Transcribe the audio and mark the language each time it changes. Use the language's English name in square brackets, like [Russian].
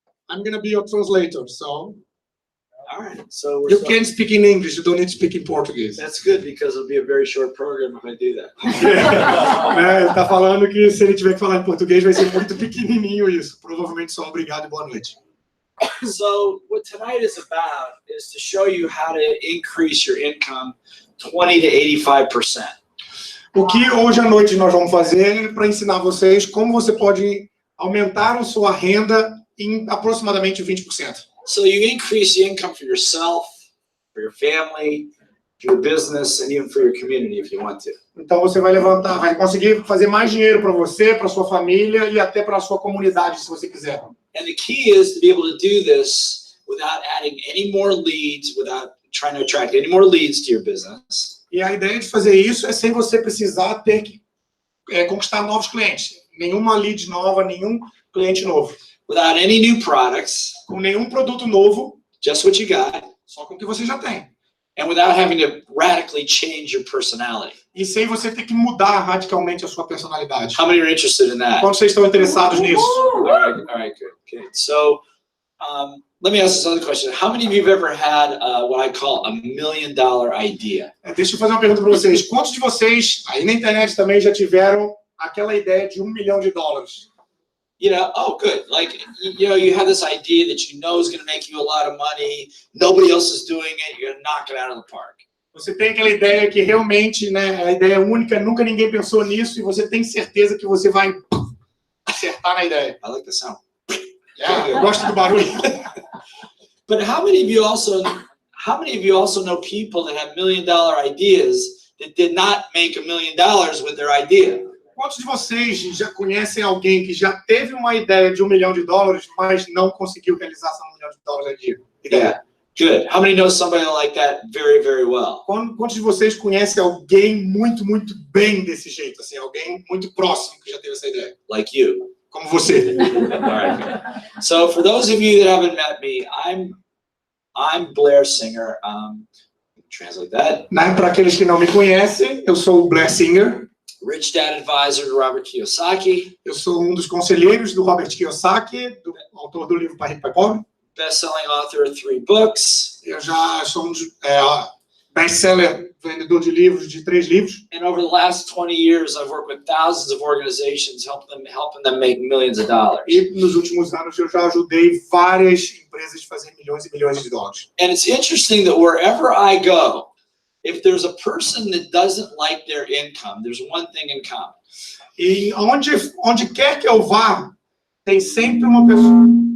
[English] I'm going to be your translator, so... All right. So you can speak in English, you don't need to speak in Portuguese. That's good, because it'll be a very short program if I do that. [Portuguese] Ele está falando que se ele tiver que falar em português vai ser muito pequenininho isso. Provavelmente só obrigado e boa noite. [English] So what tonight is about is to show you how to increase your income 20 to 85%. [Portuguese] O que hoje à noite nós vamos fazer é para ensinar vocês como você pode aumentar a sua renda em aproximadamente 20%. [English] So you increase the income for yourself, for your family, for your business, and even for your community if you want to. [Portuguese] Então você vai conseguir fazer mais dinheiro para você, para sua família e até para a sua comunidade, se você quiser. [English] And the key is to be able to do this without adding any more leads, without trying to attract any more leads to your business. [Portuguese] E a ideia de fazer isso é sem você precisar ter que conquistar novos clientes. Nenhuma lead nova, nenhum cliente novo. [English] Without any new products. [Portuguese] Com nenhum produto novo. [English] Just what you got. [Portuguese] Só com o que você já tem. [English] And without having to radically change your personality. [Portuguese] E sem você ter que mudar radicalmente a sua personalidade. [English] How many are interested in that? [Portuguese] Quantos vocês estão interessados nisso? [English] All right, good. So, let me ask this other question. How many of you have ever had what I call a $1 million idea? [Portuguese] Deixa eu fazer uma pergunta para vocês. Quantos de vocês, aí na internet também, já tiveram aquela ideia de $1 milhão? [English] You know, oh, good. Like, you know, you have this idea that you know is going to make you a lot of money. Nobody else is doing it. You're going to knock it out of the park. [Portuguese] Você tem aquela ideia que realmente, né, a ideia única, nunca ninguém pensou nisso e você tem certeza que você vai acertar na ideia. [English] I like the sound. [Portuguese] Yeah, eu gosto do barulho. [English] But how many of you also know people that have $1 million ideas that did not make $1 million with their idea? [Portuguese] Quantos de vocês já conhecem alguém que já teve uma ideia de $1 milhão, mas não conseguiu realizar essa $1 milhão de ideia? [English] Yeah, good. How many know somebody like that very, very well? [Portuguese] Quantos de vocês conhecem alguém muito, muito bem desse jeito, assim, alguém muito próximo que já teve essa ideia? [English] Like you. [Portuguese] Como você. [English] All right. So for those of you that haven't met me, I'm Blair Singer. Translate that. [Portuguese] Para aqueles que não me conhecem, eu sou o Blair Singer. [English] Rich Dad Advisor to Robert Kiyosaki. [Portuguese] Eu sou um dos conselheiros do Robert Kiyosaki, autor do livro Pai Rico, Pai Pobre. [English] Best-selling author of 3 books. [Portuguese] Eu já sou um dos best-seller, vendedor de livros, de 3 livros. [English] And over the last 20 years, I've worked with thousands of organizations, helping them make millions of dollars. [Portuguese] E nos últimos anos eu já ajudei várias empresas a fazer milhões e milhões de dólares. [English] And it's interesting that wherever I go, if there's a person that doesn't like their income, there's one thing in common. [Portuguese] E onde quer que eu vá, tem sempre uma pessoa.